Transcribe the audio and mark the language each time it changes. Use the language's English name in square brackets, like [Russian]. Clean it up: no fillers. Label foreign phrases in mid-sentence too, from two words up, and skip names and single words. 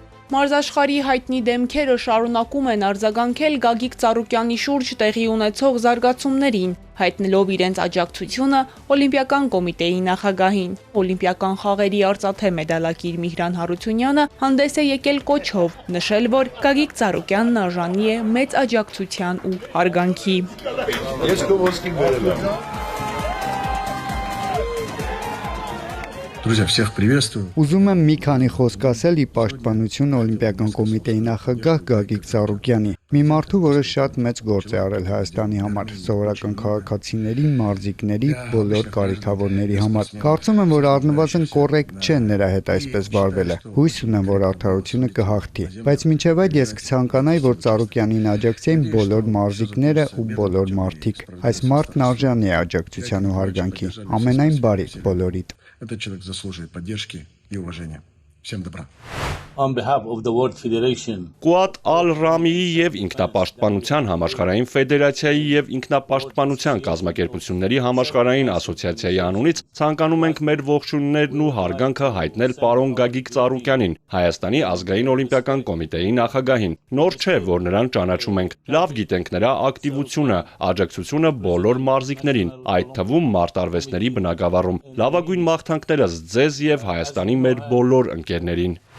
[Armenian] Մարզաշխարհի հայտնի դեմքերը շարունակում են արձագանքել Գագիկ Ծառուկյանի շուրջ տեղի ունեցող զարգացումներին, հայտնելով իրենց աջակցությունը Օլիմպիական կոմիտեի նախագահին։ Օլիմպիական խաղերի արծաթե մեդալակիր Միհրան Հարությունյանը հանդես է եկել կոչով, նշել, որ Գագիկ Ծառուկյանն արժանի է մեծ աջակցության ու հարգանքի։ [Russian] Друзья, всех приветствую. [Armenian] Ուզում եմ մի քանի խոսք ասել ի պաշտպանություն Օլիմպիական կոմիտեի նախագահ Գագիկ Ծառուկյանի։ Մի մարդու, որը շատ մեծ գործ է արել Հայաստանի համար, սովորական քաղաքացիների, մարզիկների, բոլոր կարիքավորների համար։ Կարծում եմ, որ առնվազն կոռեկտ չէ նրա հետ այսպես վարվելը։ Հույս ունեմ, որ արդարությունը կհաղթի։ Բայց մինչև այդ ես կցանկանայի, որ Ծառուկյանին աջակցեին բոլոր մարզիկները ու բոլոր մարդիկ։ Այս մարդն արժանի է աջակցության ու հարգանքի։ Ամենայն բարիք բոլորիդ։ [Russian] Этот человек заслуживает поддержки и уважения. Всем добра. [English] On behalf of the World Federation, [Armenian] Կուատ Ալ-Ռամիի եւ ինքնապաշտպանության համաշխարհային ֆեդերացիայի եւ ինքնապաշտպանության կազմակերպությունների համաշխարհային ասոցիացիայի անունից ցանկանում ենք մեր ողջույններն ու հարգանքը հայտնել պարոն Գագիկ Ծառուկյանին, Հայաստանի ազգային օլիմպիական կոմիտեի նախագահին։ Նոր չէ, որ նրան ճանաչում ենք։ Լավ գիտենք նրա ակտիվությունը, աջակցությունը բոլոր մարզիկներին, այդ թվում մարտարվեստների բնագավառում։ Լավագույն մաղթանքներս ձեզ եւ Հայաստանի մեր բոլոր ընկերներին։